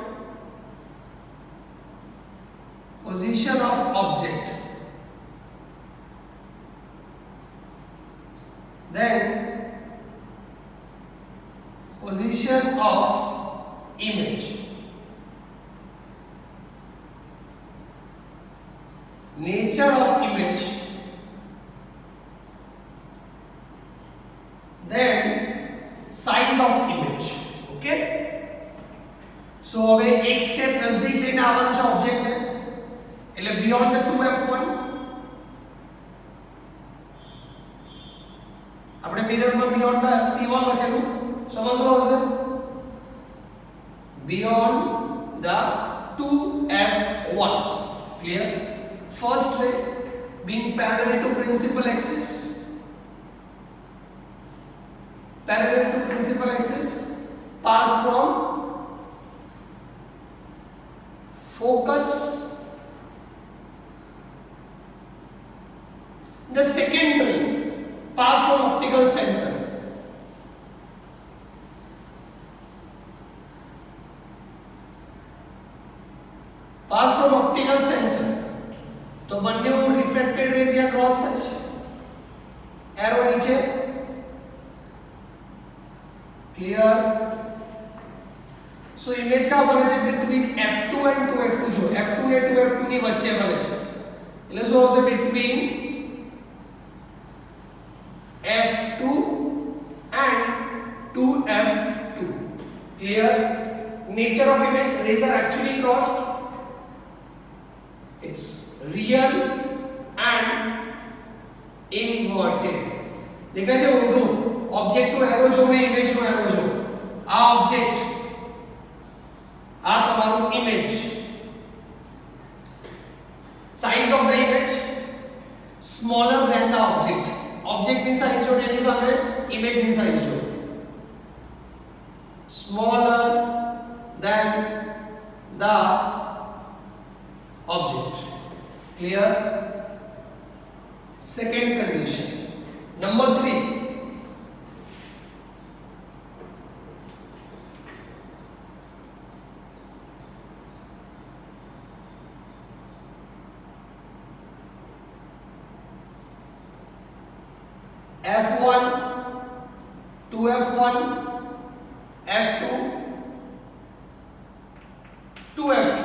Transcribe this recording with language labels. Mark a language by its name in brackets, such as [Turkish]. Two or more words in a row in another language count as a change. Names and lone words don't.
[English] Position of object, then position of image, nature of image, then size of image. Okay, so [Gujarati] હવે એક સ્ટેપ નજદીક લઈને આવવાનું છે ઓબ્જેક્ટને એટલે [English] beyond the 2f1 [Gujarati] આપણે મિરરમાં [English] beyond the c1 [Gujarati] લખેલું સમજ શું હશે [English] beyond the 2f1. [Gujarati] Clear? [English] First ray being parallel to principal axis, parallel to principal axis, pass from focus. The second ray pass from optical center, pass from optical center. [Gujarati] तो બંને [English] refracted rays [Gujarati] या क्रॉस થાય છે એરો નીચે. [English] Clear? So image [Hindi] का बने [Gujarati] છે [English] between f2 and 2f2 [Gujarati] जो f2 ને 2f2 ની વચ્ચે બને છે એટલે શું હશે [English] between f2 and 2f2. Clear? Nature of image, rays are actually crossed. It's real and inverted. [Gujarati] देखा છે ઊંધું ऑब्जेक्ट નો એરો જો ને ઇમેજ નો એરો જો આ ऑब्जेक्ट આ તમારું ઇમેજ. [English] size of the image smaller than the object. [Gujarati] ऑब्जेक्ट ની સાઇઝ જો એની સામે ઇમેજ ની સાઇઝ જો [English] smaller than the object. Clear? Second condition. Number 3, f1 2f1 f2 2f2.